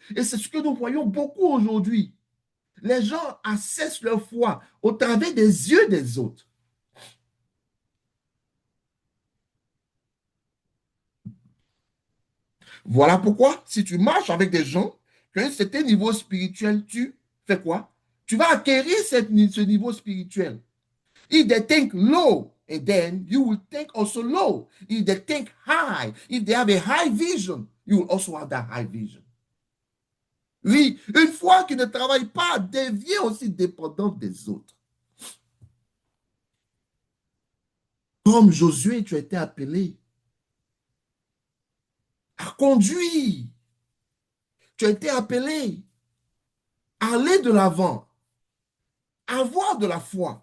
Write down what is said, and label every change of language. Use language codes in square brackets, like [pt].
[fr] Et c'est ce que nous voyons beaucoup aujourd'hui. Les gens assessent leur foi au travers des yeux des autres. Voilà pourquoi, si tu marches avec des gens qui ont un certain niveau spirituel, tu fais quoi? Tu vas acquérir ce niveau spirituel. [en] If they think low, and then you will think also low. If they think high, if they have a high vision, you will also have that high vision. [fr] Oui, une foi qui ne travaille pas devient aussi dépendante des autres. Comme Josué, tu as été appelé à conduire. Tu as été appelé à aller de l'avant, à avoir de la foi.